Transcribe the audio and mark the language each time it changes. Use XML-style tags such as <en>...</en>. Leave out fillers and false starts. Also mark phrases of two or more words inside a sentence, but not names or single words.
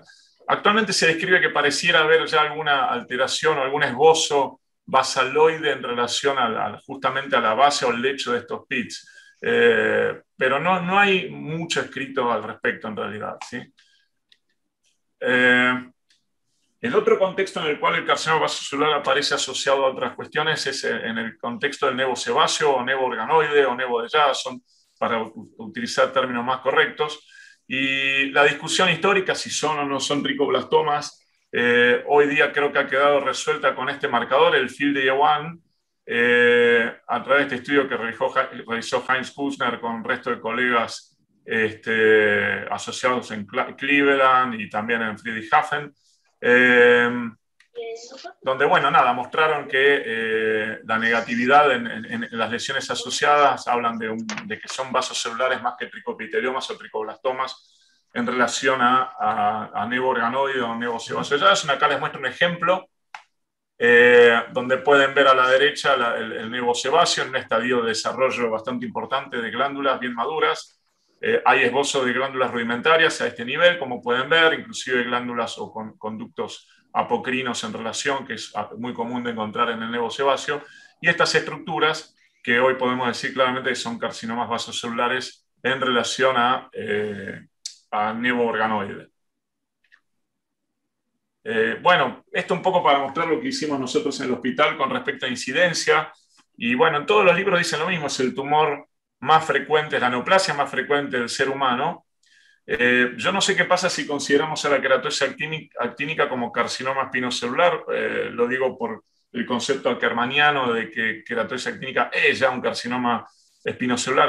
<es>Actualmente se describe que pareciera haber ya alguna alteración o algún esbozo basaloide en relación justamente a la base o el lecho de estos PITS. Pero no hay mucho escrito al respecto en realidad, ¿sí? El otro contexto en el cual el carcinoma vasocelular aparece asociado a otras cuestiones es en el contexto del nevo sebáceo o nevo organoide o nevo de Jason, para utilizar términos más correctos. Y la discusión histórica, si son o no son tricoblastomas, hoy día creo que ha quedado resuelta con este marcador, el FILD-1, a través de este estudio que realizó Heinz Kussner con el resto de colegas asociados en Cleveland y también en Friedrichshafen. Donde, bueno, nada, mostraron que la negatividad en las lesiones asociadas hablan de que son vasos celulares más que tricopiteliomas o tricoblastomas en relación a nevo organoide o nevo sebáceo. Acá les muestro un ejemplo donde pueden ver a la derecha el nevo sebáceo en un estadio de desarrollo bastante importante de glándulas bien maduras. Hay esbozo de glándulas rudimentarias a este nivel, como pueden ver, inclusive glándulas o conductos apocrinos en relación, que es muy común de encontrar en el nevo sebáceo, y estas estructuras que hoy podemos decir claramente que son carcinomas vasocelulares en relación a nevo organoide. Bueno, esto un poco para mostrar lo que hicimos nosotros en el hospital con respecto a incidencia, y bueno, en todos los libros dicen lo mismo, es el tumor más frecuente, es la neoplasia más frecuente del ser humano. Yo no sé qué pasa si consideramos a la queratosis actínica como carcinoma espinocelular, lo digo por el concepto ackermanniano de que queratosis actínica es ya un carcinoma espinocelular.</es>